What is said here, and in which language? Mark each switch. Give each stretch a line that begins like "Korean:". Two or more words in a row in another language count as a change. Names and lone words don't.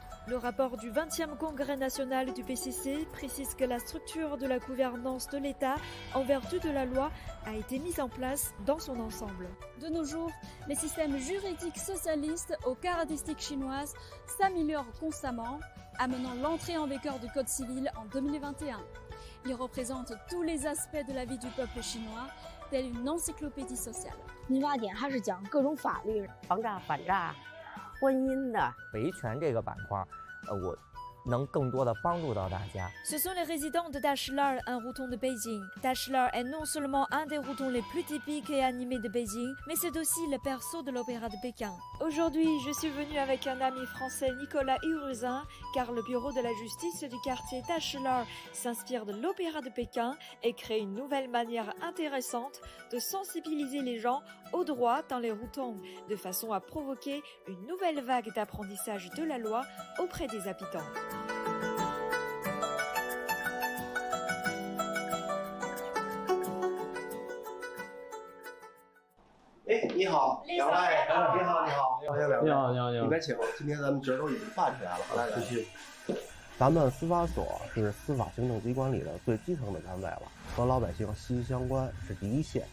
French: Le rapport du 20e Congrès national du PCC précise que la structure de la gouvernance de l'État, en vertu de la loi, a été mise en place dans son ensemble. De nos jours, les systèmes juridiques socialistes aux caractéristiques chinoises s'améliorent constamment, amenant l'entrée en vigueur du Code civil en 2021. Il représente tous les aspects de la vie du peuple chinois, telle une encyclopédie sociale.
Chinese: 民法典它是讲各种法律，防诈、反诈、婚姻的维权这个板块，我能更多的帮助到大家。
French: Ce sont les résidents de Dashlar, un routon de Beijing. Dashlar est non seulement un des routons les plus typiques et animés de Beijing, mais c'est aussi le berceau de l'opéra de Pékin. Aujourd'hui, je suis venue avec un ami français, Nicolas Huruzin, car le bureau de la justice du quartier Dashlar s'inspire de l'opéra de Pékin et crée une nouvelle manière intéressante de sensibiliser les gens au droit dans les routons, de façon à provoquer une nouvelle vague d'apprentissage de la loi auprès des habitants.
Chinese: 哎，你好，两位，你好，你好，欢迎两位，你好，里边请。今天咱们角都已经办起来了，来，继续。咱们司法所是司法行政机关里的最基层的单位了，和老百姓息息相关，是第一线。